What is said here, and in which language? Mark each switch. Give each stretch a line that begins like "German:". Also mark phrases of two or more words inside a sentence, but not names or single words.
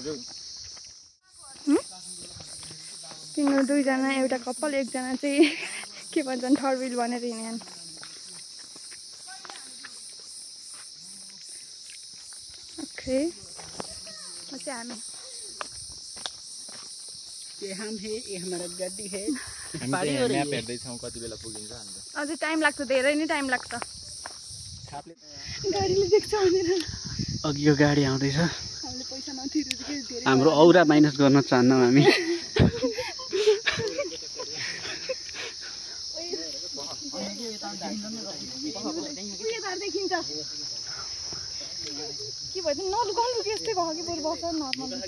Nepali: तिनीहरू दुईजना एउटा कपाल एकजना चाहिँ के भन्छन्
English: third wheel
Nepali: भनेर हिँड्यान् ओके हामी
Hindi: ये हम है ये हमारा गाड़ी है
Nepali: हामी म्याप हेर्दैछौँ कति बेला पुगिन्छ हाम्रो अझै टाइम लाग्छ धेरै नै टाइम लाग्छ गाडीले देख्छ भनेर अघिको गाडी आउँदैछ हामीले पैसा नतिरेर के धेरै हाम्रो औरा माइनस गर्न चाहन्नौँ हामी देखिन्छ के भन्छ नलुकाउनु कि यस्तै भयो कि बरु बस्छ नर्मल